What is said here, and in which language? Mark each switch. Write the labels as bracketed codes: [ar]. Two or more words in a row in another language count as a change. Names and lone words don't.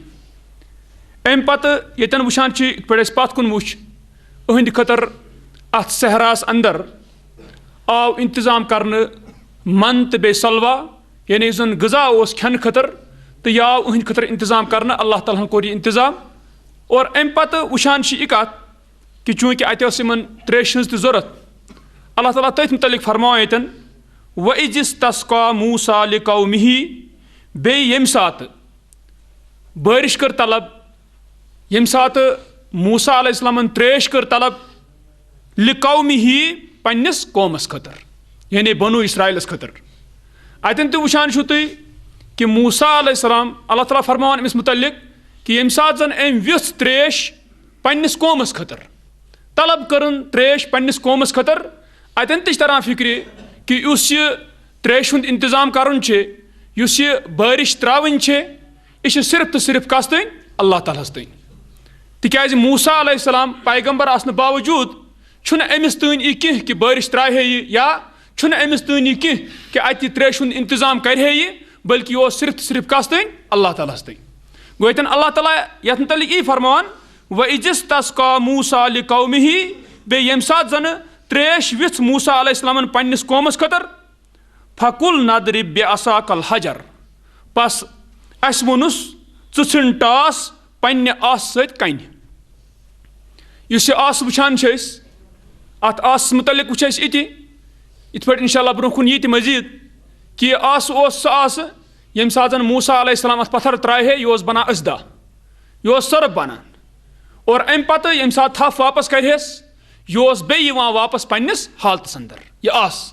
[ks] امہِ پتہٕ ییٚتٮ۪ن وٕچھان چھِ یِتھ پٲٹھۍ أسۍ پتھ کُن وٕچھ أہنٛدِ خٲطرٕ اتھ صحراہس اندر آو انتظام کرنہٕ من تہٕ بیٚیہِ سلوا یعنی یُس زن غذا اوس کھٮ۪نہٕ خٲطرٕ تہٕ یہِ آو أہنٛدِ خٲطرٕ انتظام کرنہٕ. اللہ تعالیٰ ہن کوٚر یہِ انتظام اور امہِ پتہٕ وٕچھان چھِ یہِ کتھ کہ چوٗنٛکہِ اتہِ ٲس یِمن تریشہِ ہٕنٛز تہِ ضروٗرت اللہ تعالیٰ تٔتھۍ متعلق فرماوان ییٚتٮ۪ن [ar] وَإِذِ اسْتَسْقَىٰ مُوسَىٰ لِقَوْمِهِ. [ks] بیٚیہِ ییٚمہِ ساتہٕ بٲرِش کٔر طلب ییٚمہِ ساتہٕ موسیٰ علیہ السلامن تریش کٔر طلب لِقَوْمِهِ پننِس قومس خٲطرٕ یعنی بنو اسرائیلس خٲطرٕ. اتٮ۪ن تہِ وٕچھان چھُو تُہۍ کہ موسیٰ علیہ السلام اللہ تعالیٰ فرماوان أمِس متعلق کہ ییٚمہِ ساتہٕ زن أمۍ وِژھ تریش پننِس قومس خٲطرٕ طلب کٔرٕن تریش پننِس قومس خٲطرٕ. اتٮ۪ن تہِ چھِ تران فکرِ کہ یُس یہِ تریشہِ ہُنٛد انتظام کرُن چھُ یُس یہِ بٲرِش ترٛاوٕنۍ چھِ یہِ چھِ صرف تہٕ صرف کس تانۍ اللہ تعالیٰ ہس تانۍ. تِکیٛازِ موسیٰ علیہ السلام پیغمبر آسنہٕ باوجوٗد چھُنہٕ أمِس تانۍ یہِ کینٛہہ کہ بٲرِش ترٛاوِ ہے یہِ یا چھُنہٕ أمِس تانۍ یہِ کینٛہہ کہ اتہِ تریشہِ ہُنٛد انتظام کرِ ہے یہِ بلکہ یہ اوس صرف تہٕ صرف کس تانۍ اللہ تعالیٰ ہس تانۍ. گوٚو ییٚتٮ۪ن اللہ تعالیٰ یتھ متعلق یی فرماوان [ar] وَإِذِ اسْتَسْقَىٰ مُوسَىٰ لِقَوْمِهِ. [ks] بیٚیہِ ییٚمہِ ساتہٕ زنہٕ تریش وِژھ موسیٰ علیہ السلامن پننِس قومس خٲطرٕ [ar] فَقُلْنَا اضْرِب بِعَصَاكَ الْحَجَرَ. [ks] بس اسہِ ووٚنُس ژٕ ژھٕن ٹاس پننہِ آسہٕ سۭتۍ کنہِ. یُس یہِ آسہٕ وٕچھان چھِ أسۍ اتھ آسس متعلق وٕچھ اَسہِ یِتہِ یِتھ پٲٹھۍ [ar] انشاء اللہ [ks] برونٛہہ کُن یی تہِ مزیٖد کہ یہِ آسہٕ اوس سُہ آسہٕ ییٚمہِ ساتہٕ زن موسیٰ علیہ السلام اتھ پتھر ترٛایہِ ہے یہِ اوس بنان أسدہ یہِ اوس سرٕف بنان اور امہِ پتہٕ ییٚمہِ ساتہٕ تھپھ واپس کرہس یہِ اوس بیٚیہِ یِوان واپس پننِس حالتس اندر یہِ آسہٕ.